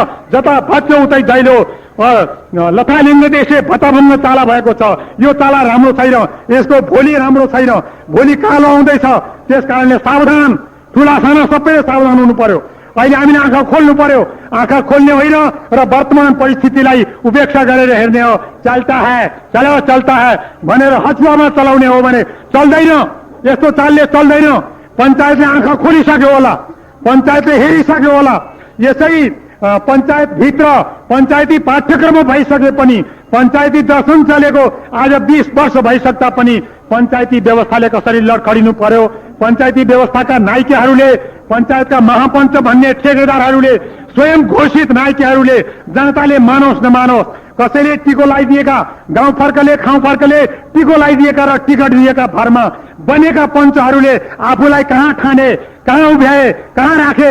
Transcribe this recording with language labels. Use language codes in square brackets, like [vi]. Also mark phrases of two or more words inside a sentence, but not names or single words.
[ne] जता भत्यो उतै दैलो, लथालिङ्ग देशे भत्ताभङ्ग ताला भएको छ। यो ताला राम्रो छैन, यसको भोलि राम्रो छैन, भोलि कालो आउँदैछ। त्यसकारणले सावधान, ठुला साना सबैले सावधान हुनु पर्यो। अहिले हामीले आँखा खोल्नु पर्यो, आँखा खोल्ने होइन र वर्तमान परिस्थितिलाई उपेक्षा गरेर हेर्ने हो। [hi] चलता है चलो चलता है [ne] भनेर हचुवामा चलाउने हो भने चल्दैन, यस्तो चालले चल्दैन। पञ्चायतले आँखा खोलिसक्यो होला, पञ्चायतले हेरिसक्यो होला। यसै पञ्चायतभित्र पञ्चायती पाठ्यक्रम भइसके पनि, पञ्चायती दर्शन चलेको आज 20 वर्ष भइसक्दा पनि पञ्चायती व्यवस्थाले कसरी लडखडिनु पर्यो, पञ्चायती व्यवस्थाका नायिकाहरूले, पञ्चायतका महापञ्च भन्ने ठेकेदारहरूले, स्वयं घोषित नायिकाहरूले जनताले मानोस् नमानोस् कसैले टिको लगाइदिएका, गाउँ फर्कले खाउँ फर्कले टिको लगाइदिएका र टिकट दिएका भरमा बनेका पञ्चहरूले आफूलाई कहाँ ठाने, कहाँ उभ्याए, कहाँ राखे।